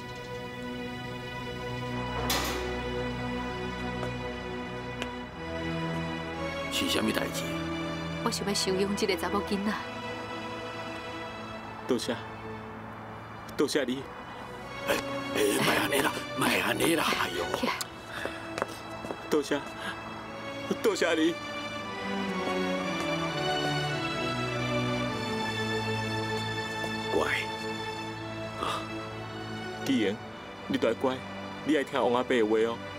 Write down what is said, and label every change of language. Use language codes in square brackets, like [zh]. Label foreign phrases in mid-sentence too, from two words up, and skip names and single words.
[nan] 是啥物代志？我想要收养这个查某囡仔。多谢，多谢你。莫安尼啦，莫安尼啦，哎呦！多谢，多谢你。乖，啊，纪言，你大乖，你爱听王阿伯的话哦。